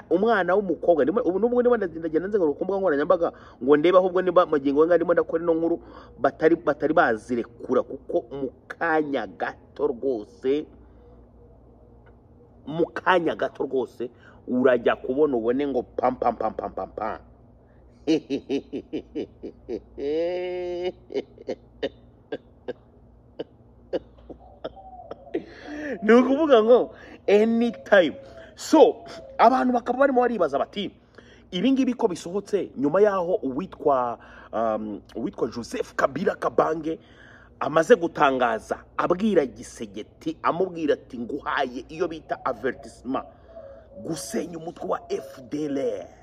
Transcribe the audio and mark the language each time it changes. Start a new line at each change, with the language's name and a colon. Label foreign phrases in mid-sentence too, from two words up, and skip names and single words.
Kinyarwanda: umwana w'umukobwa ubu nubwo ndagenda nze kumbuga nkoranyambaga ngo ndebe ahubwo niba magingo nga ndimo ndakora ino nkuru batari bazirekura kuko mu kanya gato rwose urajya kubona ubone ngo pam pam pam pam pam pam ni ukuvuga ngo
English: anytime so
Kinyarwanda: abantu bakaba barimo baribaza bati ibi ngibi ko bisohotse nyuma yaho uwitwa Joseph Kabila Kabange amaze gutangaza abwira Gisegeti amubwira ati nguhaye iyo bita avertissement gusenya umutwe wa FDLR